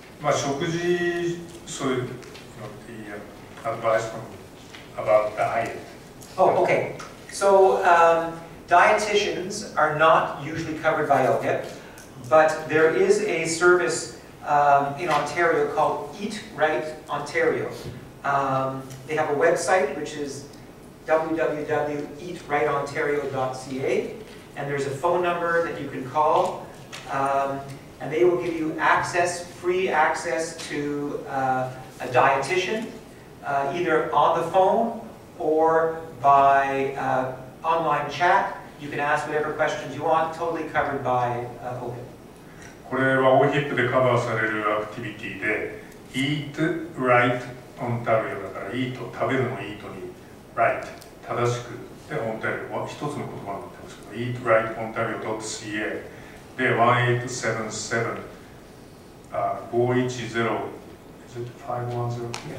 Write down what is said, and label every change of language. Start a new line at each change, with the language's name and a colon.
Japanese: 食事、そういうのっていいや、
English: advice about diet. Oh, okay. So dietitians are not usually covered by OHIP, but there is a service in Ontario called Eat Right Ontario. They have a website which is www.eatrightontario.ca, and there's a phone number that you can call, and they will give you free access to a dietitian, either on the phone or by online chat. You can ask whatever questions you want, totally covered by OHIP.
Japanese: これは OHIP でカバーされるアクティビティで Eat Right Ontario だから Eat 食べるの Eat に Right 正しくで Ontario は一つの言葉になってますけど eatrightontario.ca で1877 510
English: is it 510?